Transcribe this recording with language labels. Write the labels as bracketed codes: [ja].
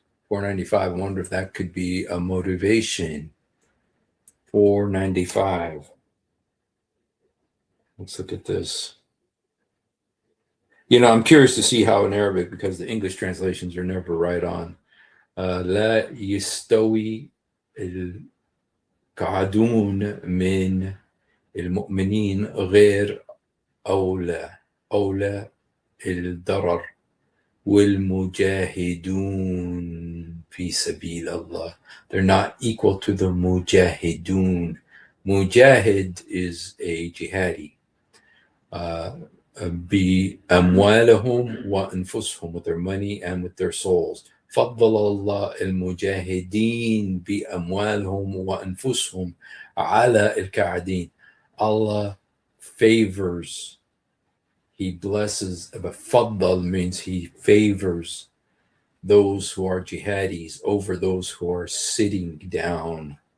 [en] 495, I wonder if that could be a motivation. 495. Let's look at this. I'm curious to see how in Arabic, because the English translations are never right on. [ar] لا يستوي القاعدون من المؤمنين غير أولى الضرر والمجاهدون في سبيل الله. [en] They're not equal to the mujahidun. Mujahid is a jihadi. [ar] بأموالهم وأنفسهم, [en] with their money and with their souls. [ar] فضل الله المجاهدين بأموالهم وأنفسهم على القاعدين. [en] Allah favors, he blesses. But faddal means he favors those who are jihadis over those who are sitting down.